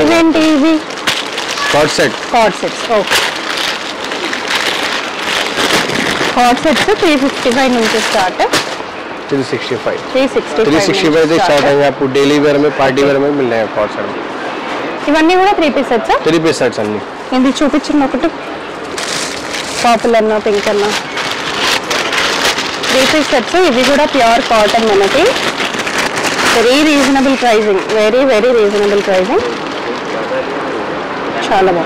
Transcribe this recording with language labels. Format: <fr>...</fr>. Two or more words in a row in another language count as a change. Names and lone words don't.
<te>ఇవేంటి? ఇవి</te> <en>co-ord set co-ord sets.</en> <te>ఓకే,</te> <en>co-ord sets</en> <te>355 నుంచి స్టార్ట్.</te> <hi>365 365 से स्टार्ट रहेंगे. आपको</hi> <en>daily wear</en> <hi>में,</hi> <en>party wear</en> <hi>में मिल जाएगा</hi> <en>co-ord set</en> <hi>में.</hi> <te>ఇవన్నీ కూడా</te> <en>3 piece sets. 3 piece sets అన్ని.</en> <te>ఇది చూపించిన ఒకటి పర్పుల్ అన్న, పింక్ అన్న,</te> <en>3 piece sets.</en> <te>ఇవి కూడా</te> <en>pure cotton</en> <te>మనకి.</te> <en>very reasonable pricing, very very reasonable pricing,</en> <te>చాలా బాగుంది.</te>